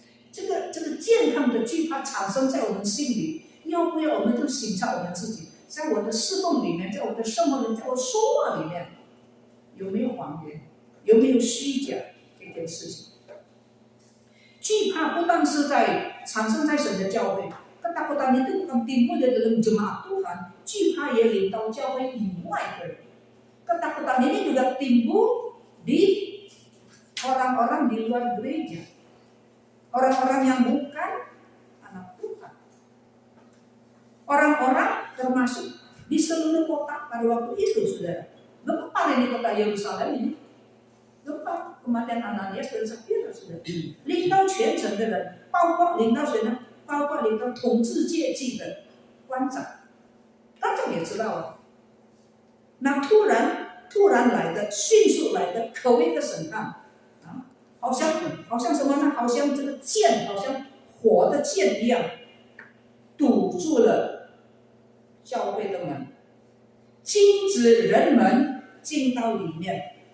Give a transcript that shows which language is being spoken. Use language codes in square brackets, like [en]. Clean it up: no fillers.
[zh] 这个健康的惧怕产生在我们心里，要不要我们就省察我们自己，在我的侍奉里面，在我的生活里面，在我说话里面，有没有谎言？有没有虚假这件事情？惧怕不但是产生在神的教会， [id] ketakutan itu bukan timbul dari dalam jemaat Tuhan, [zh] 惧怕也领到教会以外的人。 [id] Ketakutan ini juga timbul di orang-orang di luar gereja, orang-orang yang bukan anak Tuhan, orang-orang termasuk di seluruh kota pada waktu itu, saudara. Gempar ini kota Yerusalem ini. Gempa kematian Ananias dan Safira sudah [zh] 领到全城的人，包括领到谁呢？包括领到统治阶级的官长，官长也知道啊。那突然来的、迅速来的、可畏的审判啊，好像什么呢？好像这个剑，好像火的剑一样，堵住了教会的门，禁止人们进到里面。